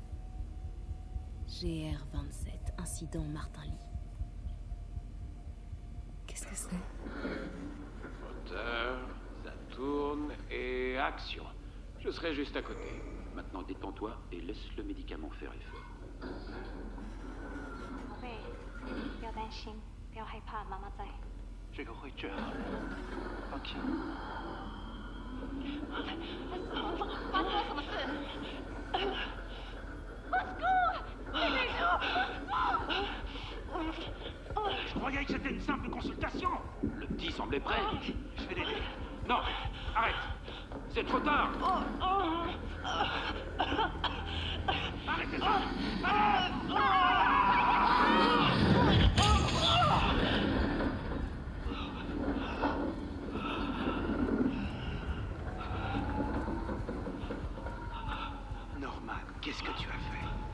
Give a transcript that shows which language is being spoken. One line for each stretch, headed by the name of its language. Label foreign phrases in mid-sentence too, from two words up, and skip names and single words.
French: GR27, incident Martin Lee. Qu'est-ce que c'est? Moteur, ça tourne et action. Je serai juste à côté. Maintenant détends-toi et laisse le médicament faire effet.
Chinese: 不要担心，不要害怕，妈妈在。这个会治好的，放心。发生了什么事？马斯克，你没事？
French: Je croyais que c'était une simple consultation. Le petit semblait prêt. Je vais l'aider. Non, arrête. C'est trop tard. Arrêtez ça. Norman, qu'est-ce que tu as fait?